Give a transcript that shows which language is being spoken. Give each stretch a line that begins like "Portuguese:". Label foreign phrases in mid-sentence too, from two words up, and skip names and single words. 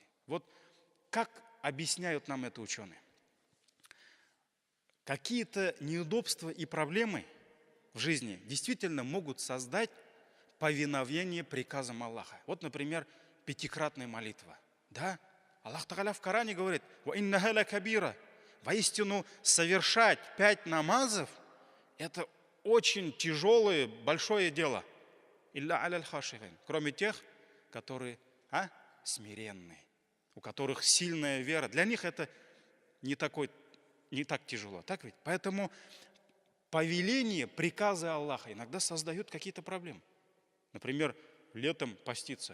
Russian: Вот как объясняют нам это ученые? Какие-то неудобства и проблемы в жизни действительно могут создать повиновение приказам Аллаха. Вот, например, пятикратная молитва. Да? Аллах Тааля в Коране говорит:
Arabic: «وإنها لكبيرة».
Russian: Воистину, совершать 5 намазов – это очень тяжелое, большое дело.
Arabic: إلا على الخاشعين.
Russian: Кроме тех, которые смиренные, у которых сильная вера. Для них это не так тяжело. Так ведь? Поэтому повеление, приказы Аллаха иногда создают какие-то проблемы. Например, летом поститься.